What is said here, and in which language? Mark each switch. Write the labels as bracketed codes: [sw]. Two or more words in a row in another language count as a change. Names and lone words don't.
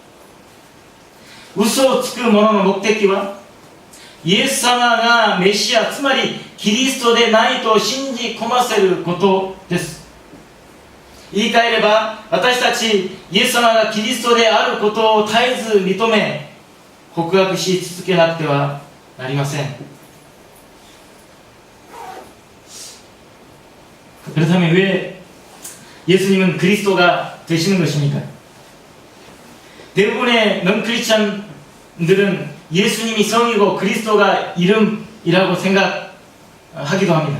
[ja] 嘘をつく者の目的はイエス様がメシア、つまりキリストでないと信じ込ませることです。言い換えれば、私たちイエス様がキリストであることを絶えず認め告白し続けなくてはなりません。 [ko] 그렇다면 왜 예수님은 그리스도가 되시는 것입니까? 대부분의 넌크리스찬들은 예수님이 성이고 그리스도가 이름이라고 생각하기도 합니다.